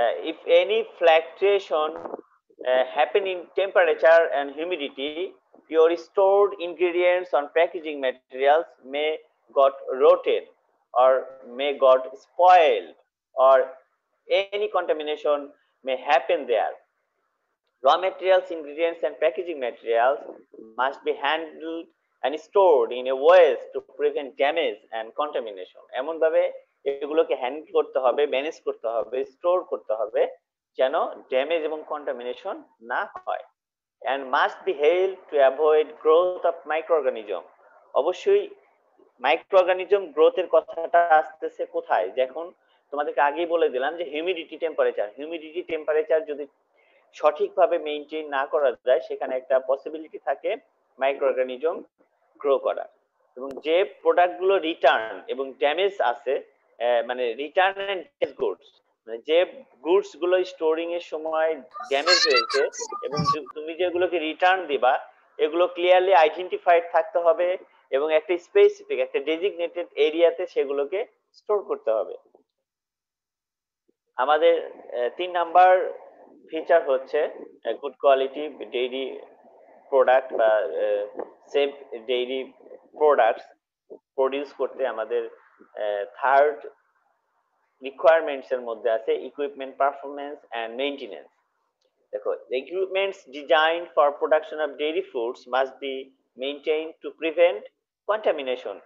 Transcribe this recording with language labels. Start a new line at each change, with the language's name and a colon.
English: If any fluctuation happen in temperature and humidity, your stored ingredients on packaging materials may got rotted or may got spoiled, or any contamination may happen there. Raw materials, ingredients, and packaging materials must be handled and stored in a ways to prevent damage and contamination.
Bangla: এমন ভাবে এগুলোকে handle করতে হবে, manage করতে হবে, store করতে হবে যেন ড্যামেজ এবং কন্টামিনেশন না হয়।
English: and must be held to avoid growth of microorganism.
Bangla: অবশ্যই মাইক্রোঅর্গানিজম গ্রোথের কথাটা আসতেছে কোথায়? যখন তোমাদেরকে আগেই বলে দিলাম যে হিউমিডিটি টেম্পারেচার যদি সঠিকভাবে মেইনটেইন না করা যায়, সেখানে একটা পসিবিলিটি থাকে মাইক্রোঅর্গানিজম গ্রো করা। এবং যে প্রোডাক্টগুলো রিটার্ন এবং ড্যামেজ আছে, মানে রিটার্ন এন্ড ড্যামেজ গুডস, মানে যে গুডস গুলো স্টোরিং এর সময় ড্যামেজ হয়েছে এবং তুমি যেগুলোকে রিটার্ন দিবা, এগুলো ক্লিয়ারলি আইডেন্টিফাইড থাকতে হবে এবং একটা স্পেসিফিক, একটা ডেজিগনেটেড এরিয়াতে সেগুলোকে স্টোর করতে হবে। আমাদের 3 নাম্বার ফিচার হচ্ছে গুড কোয়ালিটি ডেইরি প্রোডাক্ট বা সেফ ডেইরি প্রোডাক্টস প্রডিউস করতে আমাদের থার্ড রিকোয়ারমেন্টস এর মধ্যে আছে ইকুইপমেন্ট পারফরম্যান্স এন্ড মেইনটেনেন্স।
English: দেখো, equipments designed for production of dairy foods must be maintained to prevent contamination.